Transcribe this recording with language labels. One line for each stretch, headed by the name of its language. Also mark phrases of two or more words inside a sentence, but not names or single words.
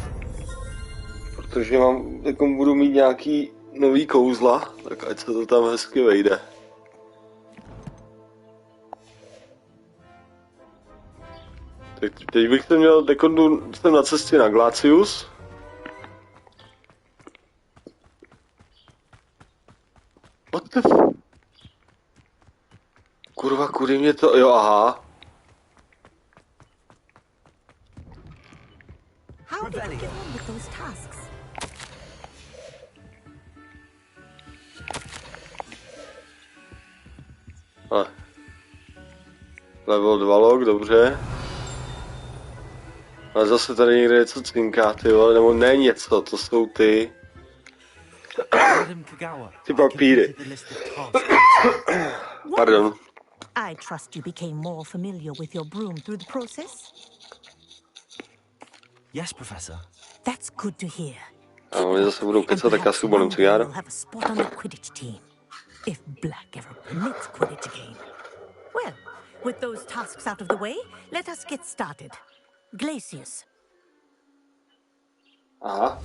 Czech: Protože jako budu mít nějaký nový kouzla, tak ať se to tam hezky vejde. Teď bych se měl, jsem na cestě na Glacius.
English: What the f...
Czech: Kurva, kudy mě to... Jo, aha.
English: How did you get on with those tasks? Level 2 log,
Czech: dobře. Ale zase tady někde něco cinká, ty vole, nebo ne něco, to jsou ty papíry. Pardon.
English: I trust you became more familiar with your broom through the process? Yes, Professor. That's good to hear.
Czech: A oni zase budou
English: And
Czech: kecat, tak já si
English: perhaps one
Czech: ubalím
English: day
Czech: cigáro.
English: you'll have a spot on the Quidditch team. If Black ever permits Quidditch again. Well, with those tasks out of the way, let us get started. Glacius. Aha.